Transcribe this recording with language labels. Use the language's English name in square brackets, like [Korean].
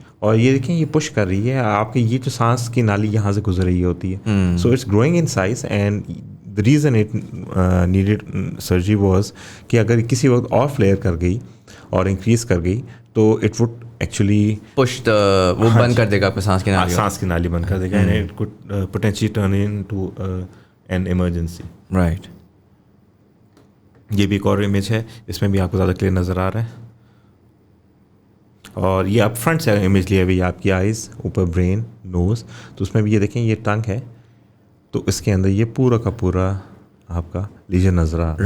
[Urdu] اور یہ دیکھیں یہ پش کر رہی ہے آپ کی, یہ جو سانس کی نالی یہاں سے گزر رہی ہوتی ہے. [English] so it's growing in size and the reason it needed surgery was [Urdu] کہ اگر کسی وقت اور فلیئر کر گئی اور انکریز کر گئی تو [English] it would actually push the [Urdu] وہ بند کر دے گا آپ کو سانس کی نالی بند کر دے گا [English] and it could potentially turn into an emergency. Right. [Urdu] یہ بھی ایک اور امیج ہے, اس میں بھی آپ کو زیادہ کلیئر نظر آ رہا ہے. اور یہ آپ فرنٹ سے امیج لیا ہوئی آپ کی آئیز, اوپر برین, نوز. تو اس میں بھی یہ دیکھیں یہ ٹنگ ہے تو اس کے اندر یہ پورا کا پورا آپ کا لیژن نظر آ رہا ہے.